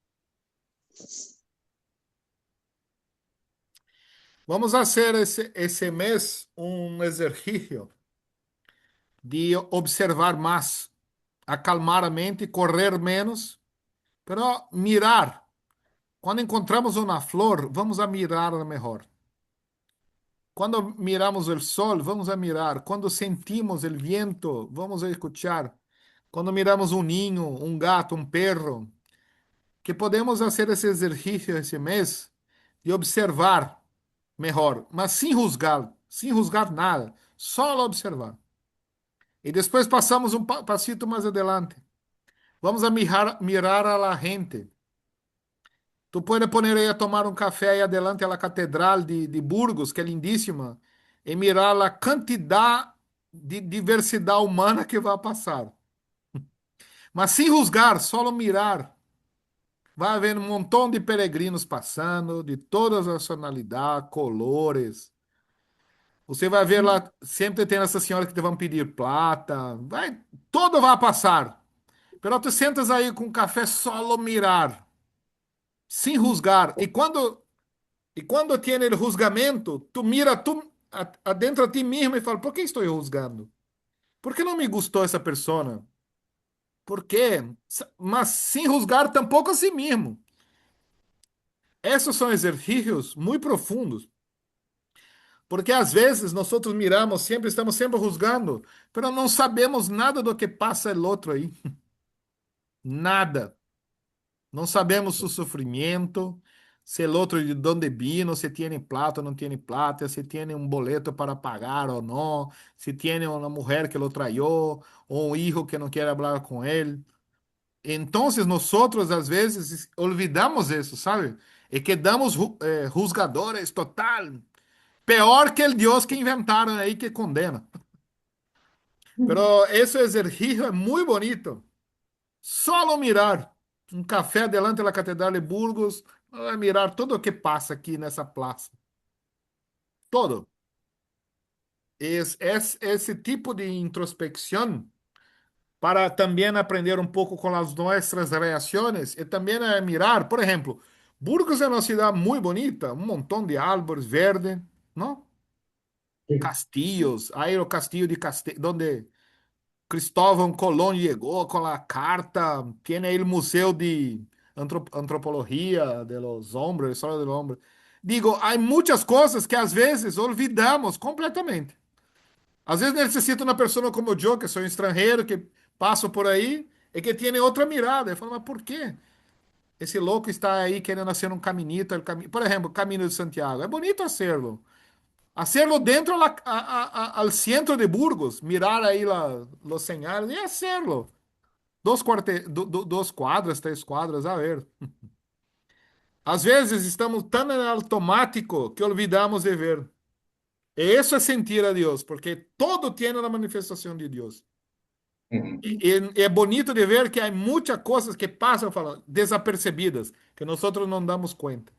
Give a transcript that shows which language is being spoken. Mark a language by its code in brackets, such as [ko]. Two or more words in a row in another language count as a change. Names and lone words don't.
[es] Vamos a hacer ese mes un ejercicio de observar más, acalmar la mente, correr menos, pero mirar. [pt] Quando encontramos uma flor, vamos a mirá-la melhor. [es] Cuando miramos el sol, vamos a mirar. Cuando sentimos el viento, vamos a escuchar. Cuando miramos un niño, un gato, un perro, que podemos hacer [pt] esse exercício esse mês de observar melhor, mas sem juzgar nada, só observar. E depois passamos um passito mais adelante. [es] Vamos a mirar a la gente. [pt] Tu pode poner aí a tomar um café aí adelante a la Catedral de Burgos, que é lindíssima, e mirar a quantidade de diversidade humana que vai passar. Mas sem juzgar, só mirar. Vai haver um montão de peregrinos passando, de todas as nacionalidades, colores. Você vai ver lá, sempre tem essa senhora que te vão pedir plata. Vai, todo vai passar. Pero tu sentas aí com café solo mirar, sem juzgar. E quando tem o juzgamento, tu mira tu adentro de ti mesmo e fala, por que estou juzgando? Por que não me gostou essa pessoa? Por quê? Mas sem juzgar tampouco a si mesmo. Esses são exercícios muito profundos, porque às vezes nós outros miramos, sempre estamos sempre juzgando, mas não sabemos nada do que passa o outro aí. Nada. Não sabemos o sofrimento, se o outro de onde vino, se tem plata ou não tem plata, se tem um boleto para pagar ou não, se tem uma mulher que lo traiu, ou um filho que não quer falar com ele. Então, nós outros às vezes olvidamos isso, sabe? E quedamos juzgadores total. [es] Peor que el Dios que inventaron ahí que condena. Pero ese ejercicio es muy bonito. [pt] Solo mirar um café delante da Catedral de Burgos, vai mirar tudo o que passa aqui nessa praça. Todo. Es esse tipo de introspecção para também aprender um pouco com as nossas reações e também mirar, por exemplo, Burgos é uma cidade muito bonita, um montão de árvores verdes, não? Sí. Castillos, aí o castillo de onde Cristóvão Colón chegou com a carta, tem aí o Museu de Antropologia [es] de los Hombres, [pt] História do Homem. Digo, há muitas coisas que às vezes olvidamos completamente. Às vezes necessito uma pessoa como eu, que sou estrangeiro, que passo por aí e que tem outra mirada. Eu falo, mas por quê? Esse louco está aí querendo hacer um caminito, por exemplo, o Caminho de Santiago. É bonito hacerlo. [es] Hacerlo dentro al centro de Burgos, mirar ahí los señales y hacerlo. [pt] Dos quadras, 3 quadras, a ver. Às vezes estamos tão em automático que olvidamos de ver. E isso é sentir a Deus, porque todo tem a manifestação de Deus. Ujú. E é bonito de ver que há muitas coisas que passam falando, desapercebidas, que nós não damos conta.